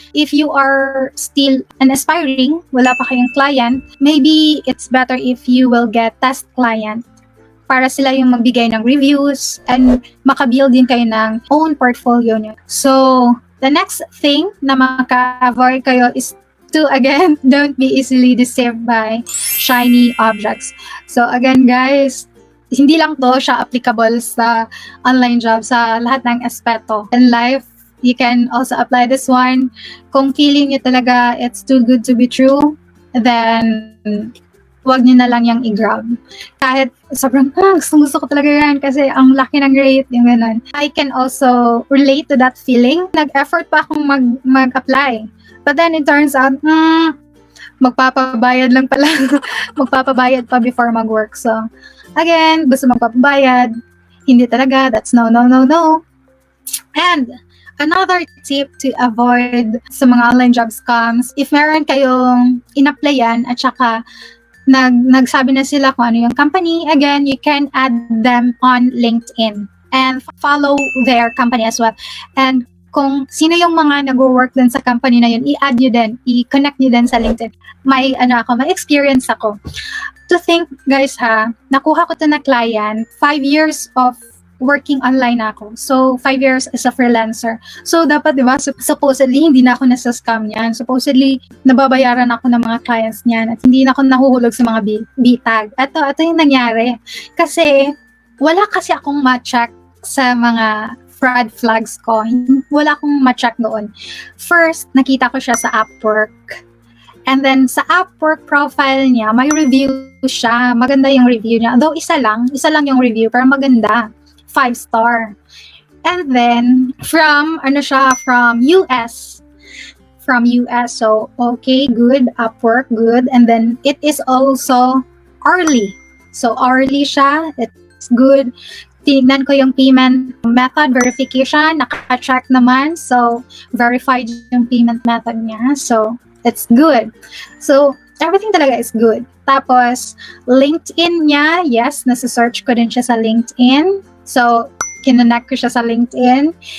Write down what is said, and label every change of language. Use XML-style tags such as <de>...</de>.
<en>If you are still an aspiring,</en> <tl>wala pa kayong client,</tl> <en>maybe it's better if you will get test client para sila yung magbigay ng reviews and makabuild din kayo ng own portfolio nyo. So, the next thing</en> <tl>na maka-avoid kayo</tl> <en>is to, again, don't be easily deceived by shiny objects.</en> <tl>So, again, guys, hindi lang to siya applicable sa online job, sa lahat ng aspeto.</tl> <en>In life, you can also apply this one.</en> <tl>Kung feeling nyo talaga</tl> <en>it's too good to be true,</en> <tl>then wag niyo na lang yung i-grab. Kahit sobrang, gusto ko talaga yan kasi ang laki ng rate, yung ganun.</tl> <en>I can also relate to that feeling.</en> <tl>Nag-effort pa akong mag-apply.</tl> <en>But then it turns out,</en> <tl>magpapabayad lang pala. Magpapabayad pa before mag-work. So, again, gusto magpapabayad. Hindi talaga.</tl> <en>That's no.</en> <tl>And</tl> <en>Another tip to avoid sa mga online job scams, if meron kayong in-applyan</en> <tl>at saka nagsabi na sila kung ano yung</tl> <en>company, again, you can add them on LinkedIn and follow their company as well.</en> <tl>And kung sino yung mga nag-work din sa company na yun, i-add nyo din, i-connect nyo din sa LinkedIn. May experience ako. To think, guys ha, nakuha ko to na client,</tl> <en>5 years of working online</en> <tl>ako.</tl> <en>So, 5 years as a freelancer.</en> <tl>So, dapat, di ba, supposedly, hindi na ako nasa-scam niyan. Supposedly, nababayaran ako ng mga clients niyan at hindi na ako nahuhulog sa mga bitag. Ito yung nangyari. Kasi, wala kasi akong ma-check sa mga fraud flags ko. Wala akong ma-check doon. First, nakita ko siya sa Upwork. And then, sa Upwork profile niya, may review siya. Maganda yung review niya. Though, isa lang yung review, pero maganda. 5-star.</tl> <en>And then, from US. From US. So, okay, good. Upwork, good. And then, it is also hourly. So, hourly siya. It's good.</en> <tl>Tinignan ko yung</tl> <en>payment method verification.</en> <tl>Naka-check naman.</tl> <en>So, verified yung payment method niya. So, it's good. So, everything talaga is good.</en> <tl>Tapos, LinkedIn niya, yes, nasa-search ko din siya sa LinkedIn. So, kinonek ko siya sa LinkedIn.</tl>